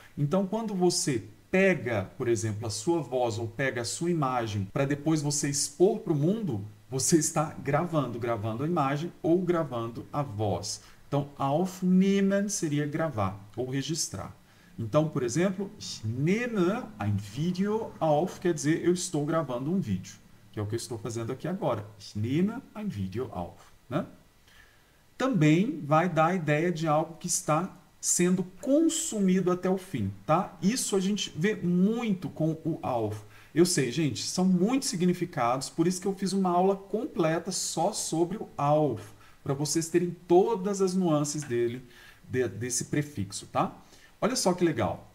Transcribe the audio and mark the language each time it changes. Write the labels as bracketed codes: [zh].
[pt] Então, quando você pega, por exemplo, a sua voz ou pega a sua imagem para depois você expor para o mundo, você está gravando a imagem ou gravando a voz. Então, aufnehmen seria gravar ou registrar. Então, por exemplo, [de] ich nehme ein Video auf, [pt] quer dizer, eu estou gravando um vídeo, que é o que eu estou fazendo aqui agora. [de] Ich nehme ein Video auf, né? [pt] Também vai dar a ideia de algo que está sendo consumido até o fim, tá? Isso a gente vê muito com o auf. Eu sei, gente, são muitos significados, por isso que eu fiz uma aula completa só sobre o auf, para vocês terem todas as nuances dele, desse prefixo, tá? Olha só que legal.